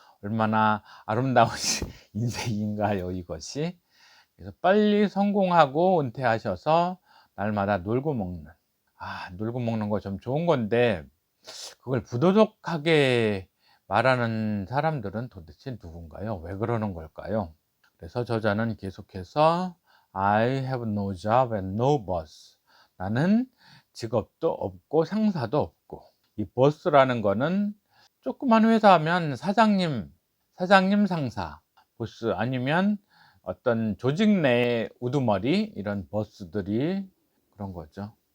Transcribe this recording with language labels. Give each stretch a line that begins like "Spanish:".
Korean: 얼마나 아름다운 인생인가요, 이것이. 그래서 빨리 성공하고 은퇴하셔서 날마다 놀고 먹는, 놀고 먹는 거 좀 좋은 건데 그걸 부도덕하게 말하는 사람들은 도대체 누군가요? 왜 그러는 걸까요? 그래서 저자는 계속해서
English: I have no job and no boss.
Korean: 나는 직업도 없고 상사도 없고, 이 boss라는 거는 조그만 회사하면 사장님, 상사, 보스, 아니면 어떤 조직 내 우두머리, 이런 보스들이 그런 거죠.